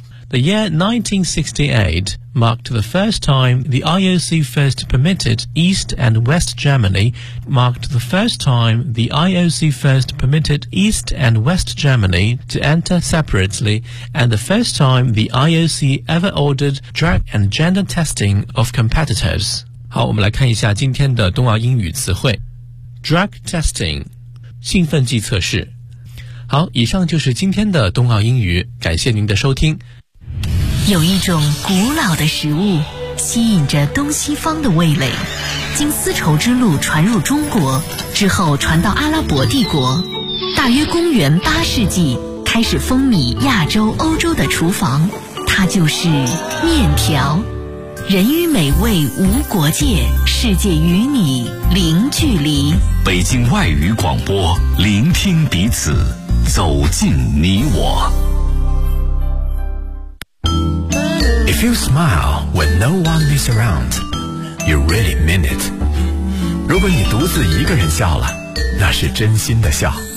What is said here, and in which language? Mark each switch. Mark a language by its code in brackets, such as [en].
[en] The year 1968 marked the first time the IOC first permitted East and West Germany, to enter separately, and the first time the IOC ever ordered drug and gender testing of competitors. [zh] 好，我们来看一下今天的冬奥英语词汇。 Drug testing, 兴奋剂测试。好，以上就是今天的冬奥英语，感谢您的收听。有一种古老的食物吸引着东西方的味蕾，经丝绸之路传入中国之后传到阿拉伯帝国，大约公元8世纪开始风靡亚洲欧洲的厨房，它就是面条。人与美味无国界，世界与你零距离。北京外语广播，聆听彼此，走进你我。 [en] If you smile when no one is around, you really mean it. [zh] 如果你独自一个人笑了，那是真心的笑。